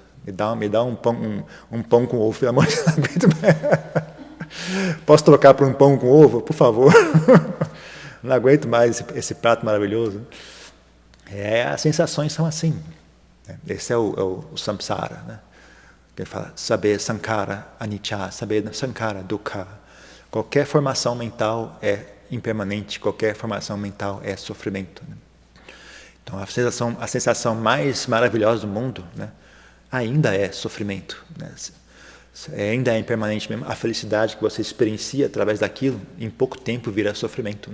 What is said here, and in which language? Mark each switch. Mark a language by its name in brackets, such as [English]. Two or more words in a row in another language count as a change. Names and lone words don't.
[Portuguese] Me dá um pão com ovo, pelo amor de Deus, não aguento mais. Posso trocar por um pão com ovo, por favor? Não aguento mais esse prato maravilhoso. As sensações são assim. Esse é o samsara, né? Ele fala, [Pali] saber sankara, anicca, saber sankara, dukkha. [Portuguese] Qualquer formação mental é impermanente, qualquer formação mental é sofrimento. Né? Então, a sensação mais maravilhosa do mundo, né, ainda é sofrimento. Né? Ainda é impermanente mesmo. A felicidade que você experiencia através daquilo, em pouco tempo vira sofrimento.